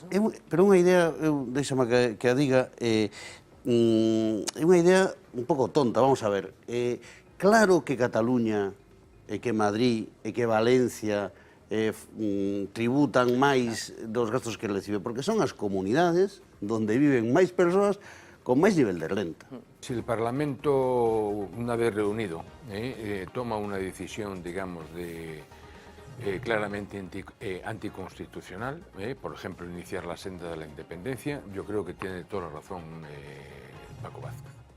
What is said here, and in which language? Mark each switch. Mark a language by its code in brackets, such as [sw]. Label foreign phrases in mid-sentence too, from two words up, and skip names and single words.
[gl] Pero unha idea, deixame que a diga, é unha idea un pouco tonta, vamos a ver. Claro que Cataluña, e que Madrid, e que Valencia tributan máis dos gastos que recibe, porque son as comunidades donde viven máis persoas con máis nivel de renta. [es] Si el Parlamento, una vez reunido, toma una decisión, digamos, claramente anticonstitucional, por ejemplo, iniciar la senda de la independencia, yo creo que tiene toda la razón Paco Vázquez.